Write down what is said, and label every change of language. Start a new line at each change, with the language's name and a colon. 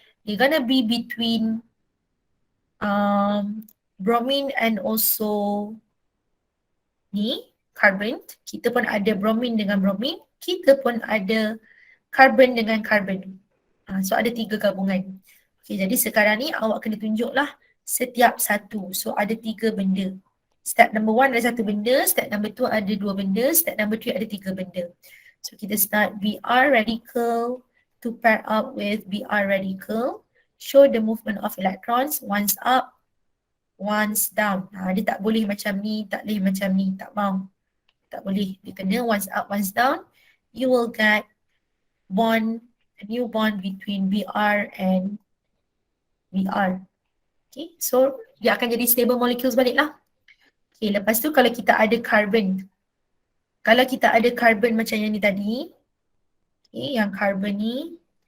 English: They're gonna be between bromine and also ni carbon.
Malay: Kita pun ada bromine dengan bromine. Kita pun ada carbon dengan carbon. So ada 3 gabungan. Okay, jadi sekarang ni awak kena tunjuklah setiap satu. So ada 3 benda. Step number 1 ada 1 benda, step number 2 ada 2 benda, step number 3 ada 3 benda.
English: So kita start Br radical to pair up with Br radical. Show the movement of electrons, once up, once down.
Malay: Dia tak boleh macam ni, tak boleh macam ni, tak mau. Tak boleh, dia kena
English: once up, once down. You will get a new bond between Br and Br.
Malay: Okay, so dia akan jadi stable molecules balik lah. Okay, lepas tu kalau kita ada carbon. Kalau kita ada carbon macam yang ni tadi. Okay, yang carbon ni.